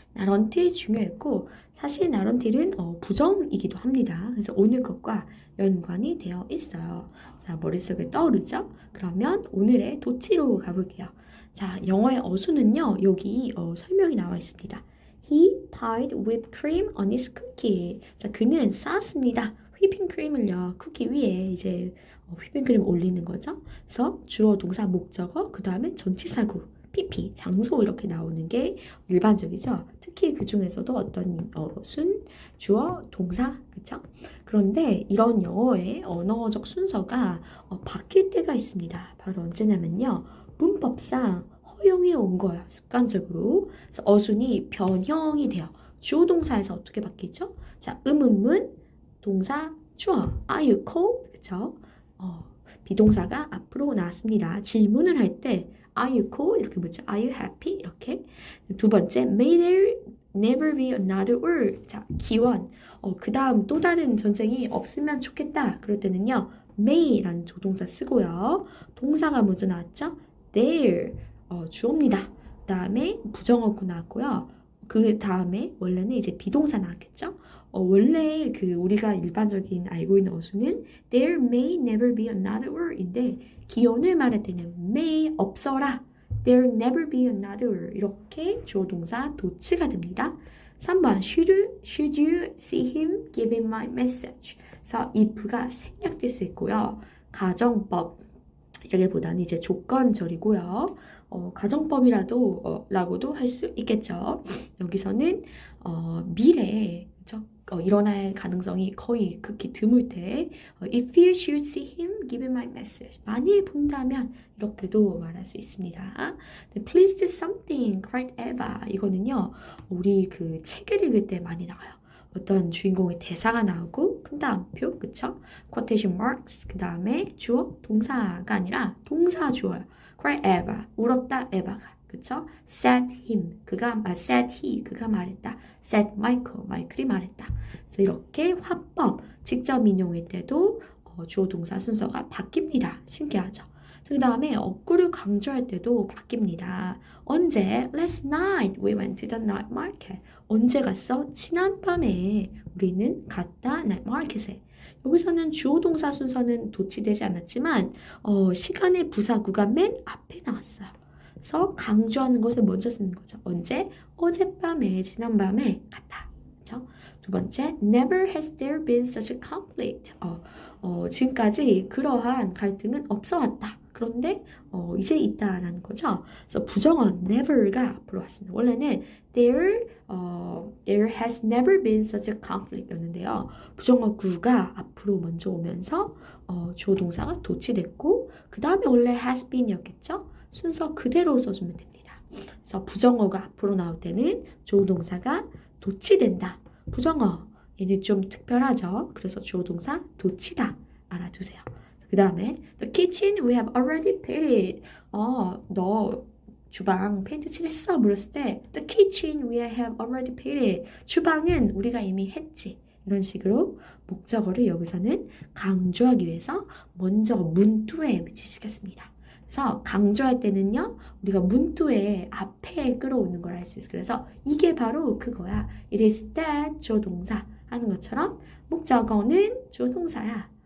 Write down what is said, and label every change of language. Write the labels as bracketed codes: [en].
[ko] not until 중요했고 사실 not until은 부정이기도 합니다. 그래서 오늘 것과 연관이 되어 있어요. 자, 머릿속에 떠오르죠? 그러면 오늘의 도치로 가볼게요. 자, 영어의 어수는요. 여기 설명이 나와 있습니다. [en] He piled whipped cream on his cookie. [ko] 자, 그는 쌓았습니다. 휘핑크림을요 쿠키 위에 이제 휘핑크림 올리는 거죠. 그래서 주어 동사 목적어 그 다음에 전치사구 PP 장소 이렇게 나오는 게 일반적이죠. 특히 그 중에서도 어떤 순 주어 동사 그렇죠. 그런데 이런 영어의 언어적 순서가 바뀔 때가 있습니다. 바로 언제냐면요 문법상 허용해 온 거예요. 습관적으로. 그래서 어순이 변형이 돼요. 주어 동사에서 어떻게 바뀌죠? 자, 의문문 동사 주어 [en] Are you cold? [ko] 그쵸? 비동사가 앞으로 나왔습니다. 질문을 할 때 [en] Are you cold? [ko] 이렇게 묻죠. [en] Are you happy? [ko] 이렇게. [en] 두 번째 May there never be another war. [ko] 자, 기원. 그 다음 또 다른 전쟁이 없으면 좋겠다. 그럴 때는요. May라는 조동사 쓰고요. 동사가 먼저 나왔죠. There. 주어입니다. 그 다음에 부정어구 나왔고요. 그 다음에 원래는 이제 비동사 나왔겠죠? 원래 그 우리가 일반적인 알고 있는 어수는 [en] There may never be another war [ko] 인데 기원을 말할 때는 may 없어라 [en] There never be another war [ko] 이렇게 주어 동사 도치가 됩니다. [en] 3번 should you see him give him my message [ko] 그래서 if가 생략될 수 있고요. 가정법 이라기보다는 이제 조건절이고요. 가정법이라도 라고도 할 수 있겠죠. 여기서는 미래에 그렇죠? 일어날 가능성이 거의 극히 드물 때 [en] If you should see him, give him my message. [ko] 만일 본다면 이렇게도 말할 수 있습니다. [en] Please do something, cried Eva. 이거는요. [ko] 우리 그 책을 읽을 때 많이 나와요. 어떤 주인공의 대사가 나오고 큰 다음표, 그쵸? quotation marks, 그 다음에 주어, 동사가 아니라 동사 주어요. [en] cry Eva, [ko] 울었다 에바가, 그쵸? [en] said him, said he, [ko] 그가 말했다. [en] said Michael, [ko] 마이클이 말했다. 그래서 이렇게 화법, 직접 인용일 때도 주어, 동사 순서가 바뀝니다. 신기하죠? 그 다음에 어구를 강조할 때도 바뀝니다. 언제? [en] Last night we went to the night market. [ko] 언제 갔어? 지난밤에 우리는 갔다 night market에. 여기서는 주어 동사 순서는 도치되지 않았지만 시간의 부사구가 맨 앞에 나왔어요. 그래서 강조하는 것을 먼저 쓰는 거죠. 언제? 어젯밤에, 지난밤에 갔다. 그렇죠? 두 번째, [en] never has there been such a conflict. [ko] 지금까지 그러한 갈등은 없어 왔다. 그런데 이제 있다라는 거죠. 그래서 부정어 never가 앞으로 왔습니다. 원래는 [en] there has never been such a conflict였는데요. [ko] 부정어 gu가 앞으로 먼저 오면서 주어 동사가 도치됐고 그 다음에 원래 has been이었겠죠. 순서 그대로 써주면 됩니다. 그래서 부정어가 앞으로 나올 때는 주어 동사가 도치된다. 부정어 얘는 좀 특별하죠. 그래서 주어 동사 도치다 알아두세요. [en] 그 다음에 the kitchen we have already painted. [ko] 너 주방 페인트 칠했어? 물었을 때 [en] the kitchen we have already painted. [ko] 주방은 우리가 이미 했지. 이런 식으로 목적어를 여기서는 강조하기 위해서 먼저 문두에 위치시켰습니다. 그래서 강조할 때는요, 우리가 문두에 앞에 끌어오는 걸 알 수 있어요. 그래서 이게 바로 그거야. It is that 주어 동사 하는 것처럼 목적어는 주어 동사야.